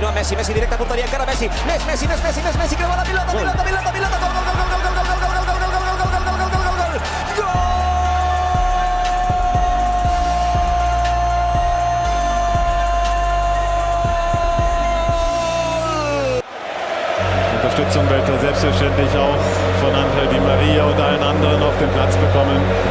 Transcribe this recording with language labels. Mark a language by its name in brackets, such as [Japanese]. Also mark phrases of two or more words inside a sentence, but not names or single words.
[Catalan] Messi, Messi directa porteria encara Messi, Messi, creu la pilota, gol, gol, gol, gol, gol, [German] Unterstützung wird er selbstverständlich auch von Angel Di Maria und allen anderen auf dem Platz bekommen.